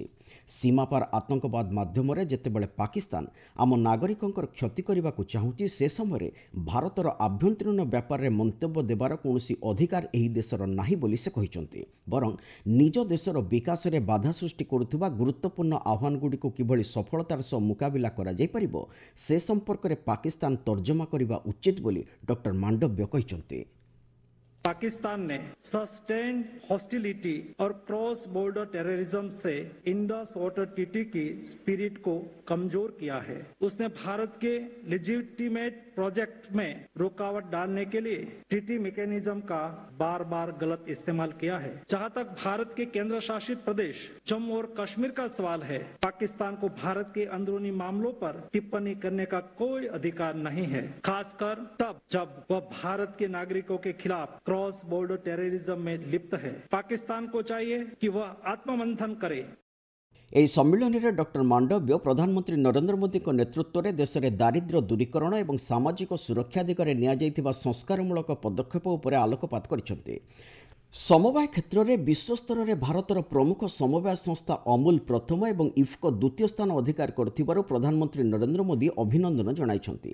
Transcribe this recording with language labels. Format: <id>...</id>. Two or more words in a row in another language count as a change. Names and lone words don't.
<or>ସୀମାପାର ଆତଙ୍କବାଦ ମାଧ୍ୟମରେ ଯେତେବେଳେ ପାକିସ୍ତାନ ଆମ ନାଗରିକଙ୍କର କ୍ଷତି କରିବାକୁ ଚାହୁଁଛି, ସେ ସମୟରେ ଭାରତର ଆଭ୍ୟନ୍ତରୀଣ ବ୍ୟାପାରରେ ମନ୍ତବ୍ୟ ଦେବାର କୌଣସି ଅଧିକାର ଏହି ଦେଶର ନାହିଁ ବୋଲି ସେ କହିଛନ୍ତି। ବରଂ ନିଜ ଦେଶର ବିକାଶରେ ବାଧା ସୃଷ୍ଟି କରୁଥିବା ଗୁରୁତ୍ୱପୂର୍ଣ୍ଣ ଆହ୍ୱାନଗୁଡ଼ିକୁ କିଭଳି ସଫଳତାର ସହ ମୁକାବିଲା କରାଯାଇପାରିବ, ସେ ସମ୍ପର୍କରେ ପାକିସ୍ତାନ ତର୍ଜମା କରିବା ଉଚିତ ବୋଲି ଡକ୍ଟର ମାଣ୍ଡବ୍ୟ କହିଛନ୍ତି।</or> <hi>पाकिस्तान ने</hi> <en>sustained hostility</en> <hi>और</hi> <en>cross border terrorism</en> <hi>से इंडस वाटर ट्रीटी की स्पिरिट को कमजोर किया है। उसने भारत के</hi> <en>legitimate project</en> <hi>में रुकावट डालने के लिए</hi> <en>treaty mechanism</en> <hi>का बार बार गलत इस्तेमाल किया है। जहां तक भारत के केंद्र शासित प्रदेश जम्मू और कश्मीर का सवाल है, पाकिस्तान को भारत के अंदरूनी मामलों पर टिप्पणी करने का कोई अधिकार नहीं है, खासकर तब जब वह भारत के नागरिकों के खिलाफ</hi> <en>cross border terrorism</en> <hi>में लिप्त है। पाकिस्तान को चाहिए कि वह आत्ममंथन करे।</hi> <or>ଏହି ସମ୍ମିଳନୀରେ ଡକ୍ଟର ମାଣ୍ଡବ୍ୟ ପ୍ରଧାନମନ୍ତ୍ରୀ ନରେନ୍ଦ୍ର ମୋଦିଙ୍କ ନେତୃତ୍ୱରେ ଦେଶରେ ଦାରିଦ୍ର୍ୟ ଦୂରୀକରଣ ଏବଂ ସାମାଜିକ ସୁରକ୍ଷା ଦିଗରେ ନିଆଯାଇଥିବା ସଂସ୍କାରମୂଳକ ପଦକ୍ଷେପ ଉପରେ ଆଲୋକପାତ କରିଛନ୍ତି। ସମବାୟ କ୍ଷେତ୍ରରେ ବିଶ୍ୱସ୍ତରରେ ଭାରତର ପ୍ରମୁଖ ସମବାୟ ସଂସ୍ଥା ଅମୁଲ ପ୍ରଥମ ଏବଂ ଇଫ୍କୋ ଦ୍ୱିତୀୟ ସ୍ଥାନ ଅଧିକାର କରିଥିବାରୁ ପ୍ରଧାନମନ୍ତ୍ରୀ ନରେନ୍ଦ୍ର ମୋଦି ଅଭିନନ୍ଦନ ଜଣାଇଛନ୍ତି।</or>